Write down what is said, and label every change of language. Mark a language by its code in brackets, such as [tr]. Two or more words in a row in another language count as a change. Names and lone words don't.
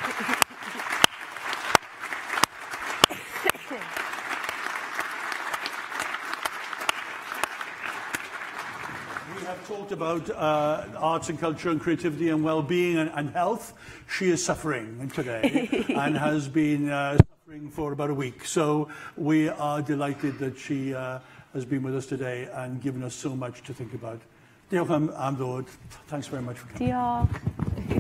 [en] We have talked about arts and culture and creativity and well-being and health. She is suffering today and has been suffering for about a week. So we are delighted that she has been with us today and given us so much to think about. [cy] Diolch am ddod. [en] Thanks very much for coming. [cy] Diolch.